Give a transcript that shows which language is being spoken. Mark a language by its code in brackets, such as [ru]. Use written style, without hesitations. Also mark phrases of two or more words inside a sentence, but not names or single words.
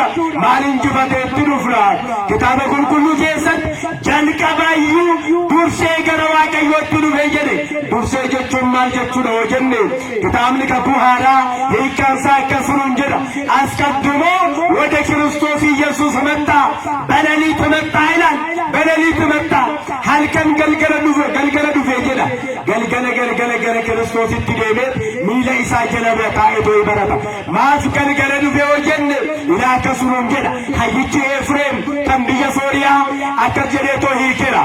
[om] Maal injifateetti dhufna? Kitaaba qulqulluu keessatti jalqabaayyuu dursee gara Waaqayyootti dhufe jedhe. Dursee jechuun maal jechuudha yoo jenne kitaabni kakuu haaraa hiikkansaa akkasumaan jedha. Asqaddumoo wada Kiristoos Iyyasuus mata [am] በሌሊት መጣ ይላል። በሌሊት መጣ [om] halkan galgala dhufe jedha. Galgala Kiristoos itti deemee miila isaa jala taa'ee barata. Maaf galgala dhufe yoo jenne ilaa akkasumaan jedha. Hayyichi Efreem kan biyya Sooriyaa akka jedheetoo hiikera.